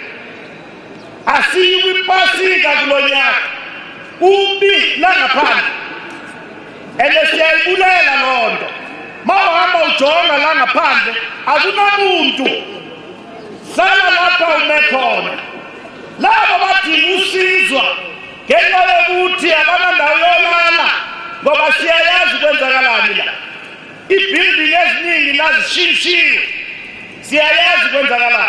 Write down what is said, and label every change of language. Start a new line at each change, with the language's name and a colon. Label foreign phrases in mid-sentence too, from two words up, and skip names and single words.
Zulu: Asiyi kwipasika kulo nyaka kumbi langaphandle ende siyayibulela loo nto. Mawuhamba ujonga la ngaphandle akunamuntu hlala lapha ume khona. Labo badinga usizwa ngenxa yokuthi abanandawo yolala ngoba siyayazi kwenzakalani la. Ibuilding eziningi lazishintshiwe siyayazi kwenzakalani.